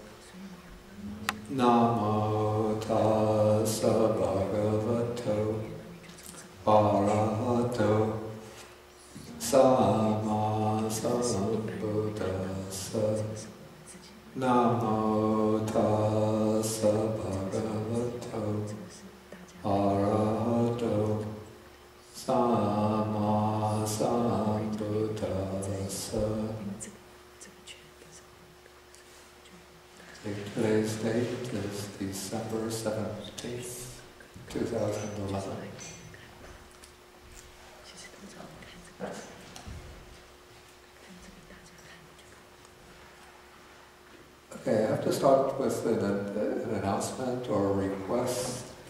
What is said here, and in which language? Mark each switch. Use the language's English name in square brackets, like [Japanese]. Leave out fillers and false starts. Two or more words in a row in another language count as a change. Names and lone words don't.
[Pali] Namo tassa bhagavato arahato samma sambuddhassa. Namo tassa bhagavato arahato samma sambuddhassa. [English] Today's date is December 17th, 2011. Okay, I have to start with an announcement or a request.